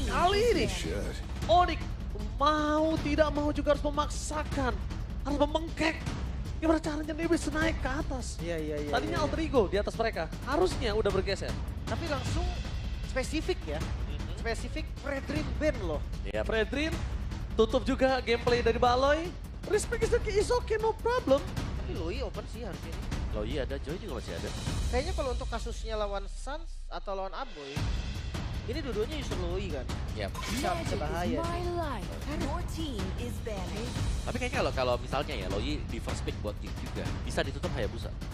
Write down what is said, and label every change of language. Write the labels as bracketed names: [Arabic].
[Indonesian] Kali ini Onyx mau tidak mau juga harus memaksakan, harus membengkek. Gimana caranya dia bisa naik ke atas? Iya. Tadinya Alter Ego di atas mereka, harusnya udah bergeser. Tapi langsung spesifik ya. Spesifik Fredrin Ben loh. Ya, Fredrin tutup juga gameplay dari Baloy. [English] Respect is okay, no problem. [Indonesian] Tapi Loi open sih harusnya ini. Loi ada, Joy juga masih ada. Kayaknya kalau untuk kasusnya lawan Suns atau lawan Aboy, ini dua-duanya justru Loi kan. Yap. Bisa bahaya sih. Tapi kayaknya kalau misalnya ya Loi di first pick buat King juga bisa ditutup Hayabusa.